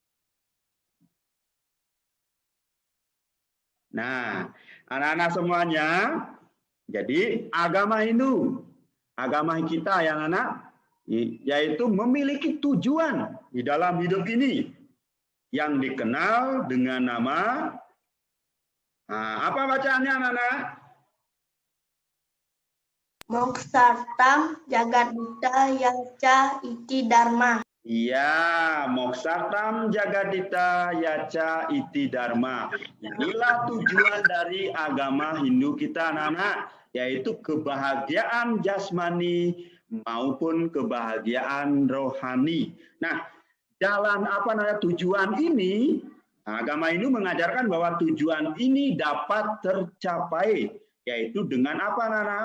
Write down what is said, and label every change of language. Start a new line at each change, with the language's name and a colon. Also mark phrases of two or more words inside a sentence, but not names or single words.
Indonesian: Nah, anak-anak semuanya, jadi agama Hindu, agama kita yang anak, yaitu memiliki tujuan di dalam hidup ini yang dikenal dengan nama, apa bacaannya anak-anak?
Sanskrit: Moksartam Jagadita Yaca Iti Dharma. Iya, Moksartam Jagadita Yaca Iti Dharma.
Indonesian: Inilah tujuan dari agama Hindu kita, anak-anak, yaitu kebahagiaan jasmani maupun kebahagiaan rohani. Nah, jalan tujuan ini, agama Hindu mengajarkan bahwa tujuan ini dapat tercapai, yaitu dengan apa, anak-anak?